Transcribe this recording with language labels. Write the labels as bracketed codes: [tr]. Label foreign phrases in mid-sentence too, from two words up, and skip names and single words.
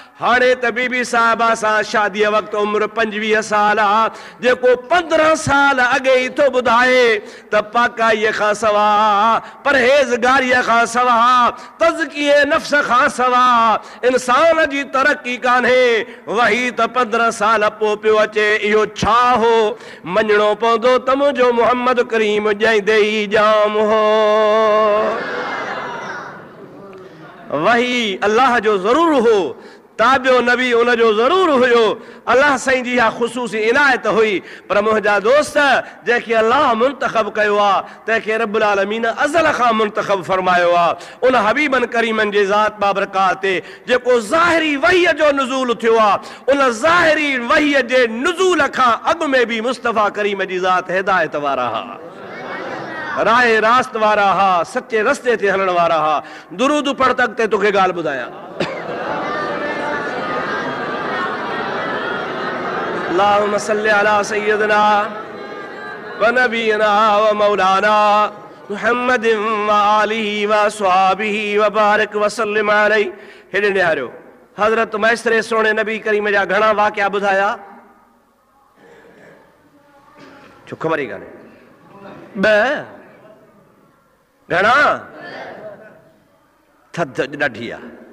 [sd] हाणे त बीबी साहिबा सां शादीअ वक़्तु उमिरि 25 साल आहे, जेको 15 साल अॻे ई थो ॿुधाए त पाकाईअ खां सवाइ, परहेज़गारीअ खां सवाइ, तज़किये नफ़्स खां सवाइ इंसान जी तरक़ी कान्हे। वही त 15 साल पोइ पियो अचे। इहो छा हो? मञणो पवंदो त मुंहिंजो मोहम्मद करीम ॼाईंदे ई जाम हो। वही अल्लाह जो ज़रूर हो, ताबियो नबी उन जो ज़रूर हुयो। अल्लाह साईं जी इहा ख़ुसूसी इनायत हुई। पर मुंहिंजा दोस्त, जंहिंखे अल्लाह मुंतख़ब कयो आहे, तंहिंखे रब्बुल आलमीन अज़ल खां मुंतख़ब फरमायो आहे। उन हबीबन करीमन जे ज़ात बाबरकात ते जेको ज़ाहिरी वहीअ जो नुज़ूल थियो आहे, उन ज़ाहिरी वहीअ जे नुज़ूल खां अॻु में बि मुस्तफ़ा करीम जी ज़ात हिदायत वारा हा, राह रास्त वारा हा, सचे रस्ते ते हलण वारा हा। दुरूद पढ़ तक ते तोखे ॻाल्हि ॿुधायां। [ar] اللهم صل على سيدنا ونبينا ومولانا محمد وآله وأصحابه وبارك وسلم عليه. [sd] हेॾे निहारियो, हज़रत मैसरे सोणे नबी करीम जा घणा वाक़िया ॿुधाया, छो ख़बर ई कान्हे? घणा? थधि ॾाढी आहे।